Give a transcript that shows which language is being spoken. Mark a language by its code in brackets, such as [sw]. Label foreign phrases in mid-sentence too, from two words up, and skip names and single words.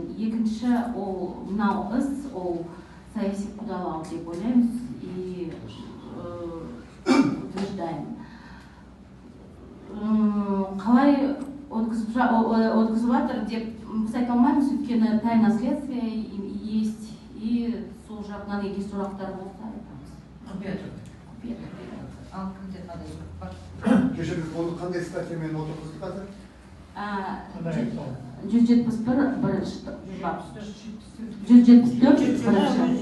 [kk] Екінші, ол мынау іс, ол саяси қудалау деп ойлаймыз [ru] и утверждаем. [kk] Қалай өткізіп жатыр деп біз айта алмаймыз, өйткені [ru] тайна следствие есть и [kk] сол жағынан егер сұрақтар болса айтамыз. Кешіріңіз, оны қандай статьямен отырғызды қазір? 171 бірінші бап. 174 бірінші.